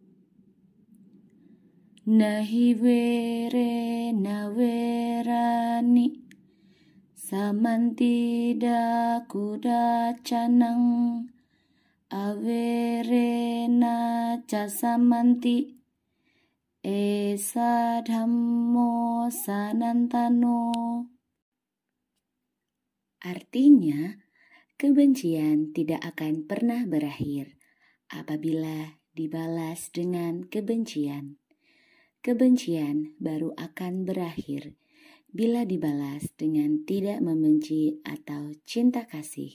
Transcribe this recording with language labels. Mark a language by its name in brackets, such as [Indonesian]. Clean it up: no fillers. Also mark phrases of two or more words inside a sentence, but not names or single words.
[Pali] Nahi vere naverani samantida kudacanang averena casamanti esa dhammo sanantano. [Indonesian] Artinya, kebencian tidak akan pernah berakhir apabila dibalas dengan kebencian. Kebencian baru akan berakhir bila dibalas dengan tidak membenci atau cinta kasih.